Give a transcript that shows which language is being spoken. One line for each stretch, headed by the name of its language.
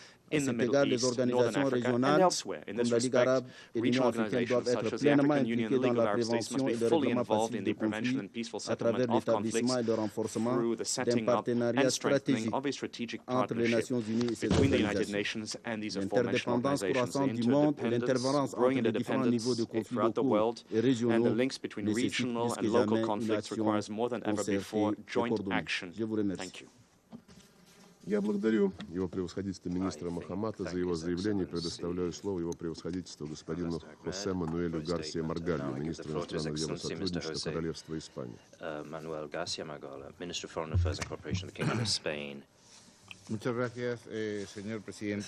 French: À cet égard, les organisations régionales, comme la Ligue arabe et l'Union africaine, doivent être pleinement impliquées dans la prévention et le règlement passif des conflits à travers l'établissement et le renforcement d'un partenariat stratégique entre les Nations unies et ces organisations. L'interdépendance croissante du monde et l'intervenance entre les différents niveaux de conflits locaux et régionaux nécessitent plus que jamais une action concertée et coordonnée. Je vous remercie.
Russian: Я благодарю его превосходительство министра Мохаммада за его заявление и предоставляю слово его превосходительству господину Хосе Мануэлю Гарсия Маргалью, министру иностранных дел и сотрудничества Королевства Испании.
English: Manuel Garcia Margallo, Minister of Foreign Affairs and Cooperation of the Kingdom of Spain.
Spanish: Muchas gracias, señor presidente.